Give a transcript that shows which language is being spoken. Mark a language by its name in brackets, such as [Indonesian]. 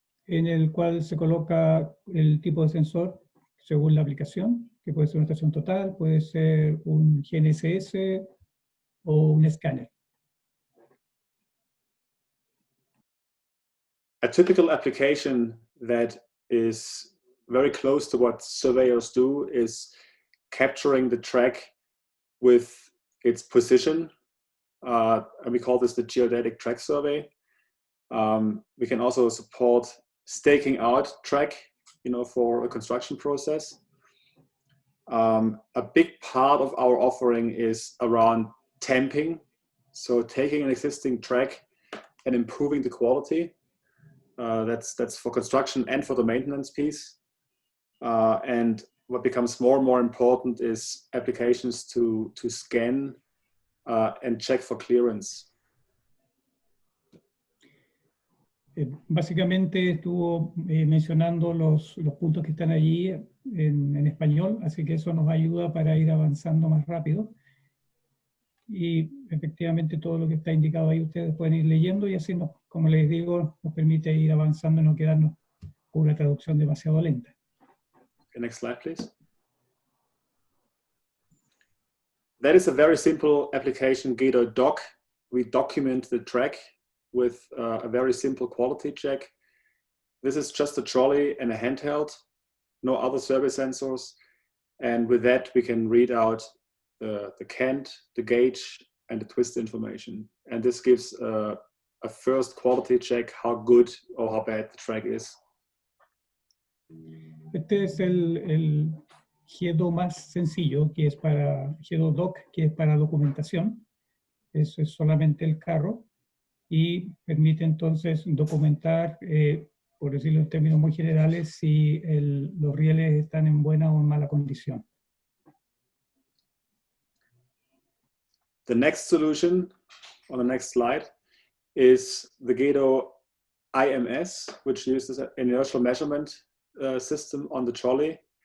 [Spanish] en el cual se coloca el tipo de sensor según la aplicación, que puede ser una estación total, puede ser un GNSS o un escáner. [English] A typical application that is very close to what surveyors do is capturing the track with its position. And we call this the geodetic track survey. We can also support staking out track, for a construction process. A big part of our offering is around tamping. So taking an existing track and improving the quality. That's for construction and for the maintenance piece. And what becomes more and more important is applications to scan and check for clearance. [Spanish] Básicamente estuvo mencionando los puntos que están allí en español, así que eso nos ayuda para ir avanzando más rápido. Y efectivamente todo lo que está indicado ahí ustedes pueden ir leyendo y así, como les digo, nos permite ir avanzando y no quedarnos con una traducción demasiado lenta. [English] Okay, next slide, please. That is a very simple application, Gato Doc. We document the track with a very simple quality check. This is just a trolley and a handheld, no other survey sensors. And with that, we can read out the cant, the gauge, and the twist information. And this gives a first quality check how good or how bad the track is. [Spanish] Este es el GEDO más sencillo, que es para GEDO Doc, que es para documentación. Eso es solamente el carro y permite entonces documentar, por decirlo en términos muy generales, si los rieles están en buena o en mala condición. [English] The next solution on the next slide is the Gato IMS, which uses an inertial measurement system on the trolley.